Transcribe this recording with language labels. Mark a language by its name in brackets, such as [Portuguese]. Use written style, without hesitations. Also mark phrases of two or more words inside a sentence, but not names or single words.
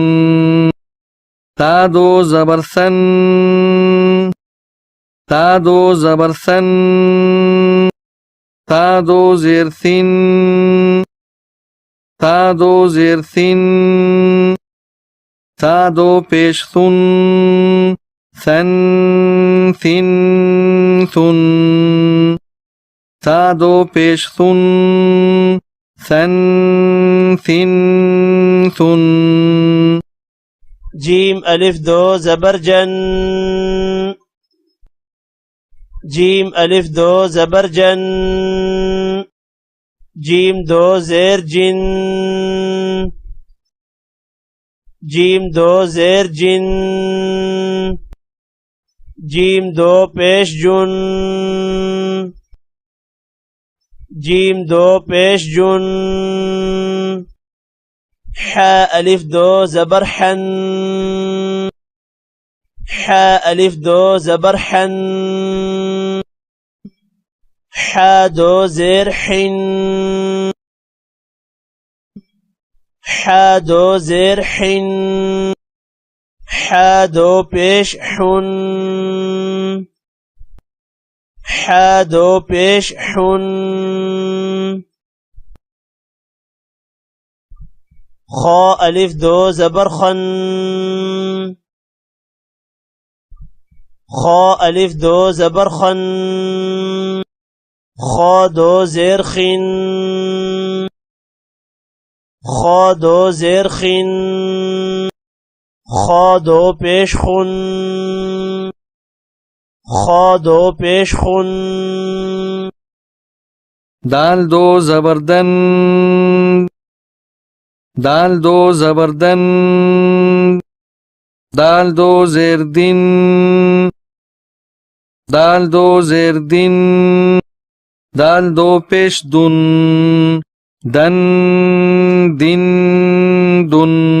[Urdu] ثا دو زبر ثن، ثا دو زبر ثن، ثا دو زیر ثن، ثا دو زیر ثن، ثا دو پیش ثن، ثن ثن ثن. ثا دو پیش ثن، ثن ثن ثن. جيم ألف دو زبر جن، جيم ألف دو زبر جن، جيم دو زير جن، جيم دو زير جن، جيم دو پیش جن، جيم دو پیش جن. حاء ألف دو زبر حن، حاء ألف دو زبر حن، حا دو زير حن، حا دو زير حن، حا دو پیش حن، حا دو پیش حن. خا ألف دو زبر خن، خا ألف دو زبر خن، خا دو زير خن، خا دو زير خن، خا دو پیش خن، خا دو پیش خن. دال دو زبر دن، دال دو زبر دن، دال دو زیر دن، دال دو زیر دن، دال دو پیش دن، دن دن دن.